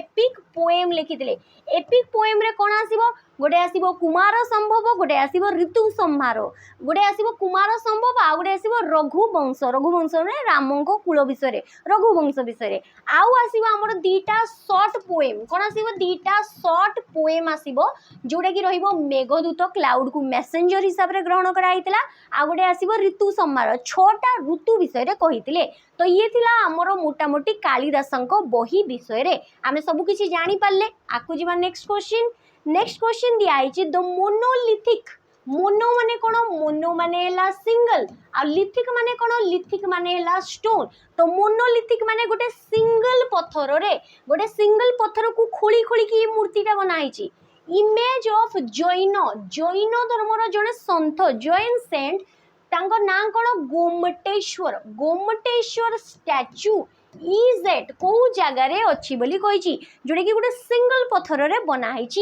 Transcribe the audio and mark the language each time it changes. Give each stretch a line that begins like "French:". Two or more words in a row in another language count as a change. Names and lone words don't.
English: epic poem
Odia: ରେ କଉଣ ଆସିବ ଗୋଟେ ଆସିବ କୁମାର ସମ୍ଭବ ଗୋଟେ ଆସିବ ଋତୁ ସଂହାର ଗୋଟେ ଆସିବ କୁମାର ସମ୍ଭବ ଆ ଗୋଟେ ଆସିବ ରଘୁବଂଶ ରେ ରାମଙ୍କ କୁଳ ବିଷୟ ରଘୁବଂଶ ବିଷୟ ଆଉ ଆସିବ ହମର ଦିଟା
English: short poem
Odia: କଉଣ ଆସିବ ଦିଟା
English: short poem
Odia: ଆସିବ ଯୋଉଟା କି ରହିବ ମେଘଦୂତ କ୍ଲାଉଡ଼ କୋ ମେସେଞ୍ଜର ହିସାବ ରେ ଗ୍ରହଣ କରାଇଥିଲା ଆ ଗୋଟେ ଆସିବ ଋତୁ ସଂହାର 6ଟା ଋତୁ ବିଷୟ ରେ କହିଥିଲେ। ତ ଏ ଥିଲା ହମର ମୋଟାମୋଟି କାଳିଦାସଙ୍କ ବହି ବିଷୟ ରେ ଆମେ ସବୁ କିଛି ଜାଣି ପାରିଲେ। ଆକୁ ଜୀବା
English: next question
Hindi: दिया है
English: the monolithic
Odia: ମୋନୋ ମାନେ କଣ ମୋନୋ ମାନେ ହେଲା ସିଙ୍ଗଲ ଆ ଲିଥିକ ମାନେ କଣ ଲିଥିକ ମାନେ ହେଲା ଷ୍ଟୋନ। ତ ମୋନୋଲିଥିକ ମାନେ ଗୋଟେ ସିଙ୍ଗଲ ପଥର କୁ ଖୋଳି ଖୋଳି କି ମୂର୍ତ୍ତିଟା ବନାଇ
English: image of
Odia: ଜୈନ ଧର୍ମର ଯଡ଼େ ସନ୍ଥ
English: Jain saint
Odia: ତାଙ୍କ ନାମ କଣ ଗୋମଟେଶ୍ୱର
English: statue is at
Odia: କଉ ଜାଗାର ଅଛି ବୋଲି କହି ଯୋଉଟା କି ଗୋଟେ ସିଙ୍ଗଲ ପଥର ରେ ବନାଇ।